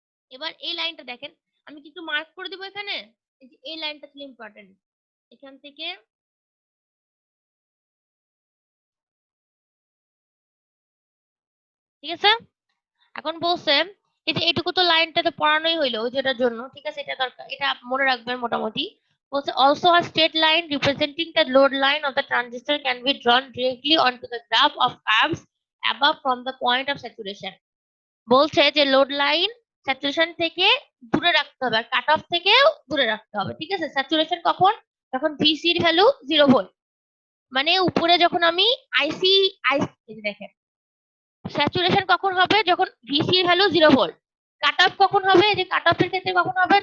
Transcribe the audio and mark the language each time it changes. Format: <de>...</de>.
<bn>এবার এই লাইনটা দেখেন, আমি কি একটু মার্ক করে দিব এখানে, এই যে এই লাইনটা ছিল ইম্পর্টেন্ট। এখান থেকে ঠিক আছে, এখন বলছে এই যে এটুকু তো লাইনটা তো পড়ানোই হইলো ওই যেটার জন্য, ঠিক আছে, এটা দরকার, এটা মনে রাখবেন মোটামুটি। বলছে</bn> <en>also a straight line representing the load line of the transistor can be drawn directly onto the graph of curves above from the point of saturation.</en> <bn>বলছে যে লোড লাইন স্যাচুরেশন থেকে দূরে রাখতে হবে আর কাট অফ থেকেও দূরে রাখতে হবে, ঠিক আছে। স্যাচুরেশন কখন? যখন ভিসির ভ্যালু 0 ভোল্ট, মানে উপরে যখন আমি আইসি দেখেন স্যাচুরেশন কখন হবে? যখন ভিসি এর ভ্যালু 0 ভোল্ট। কাট অফ কখন হবে? এই যে কাট অফ এর ক্ষেত্রে কখন হবে?</bn>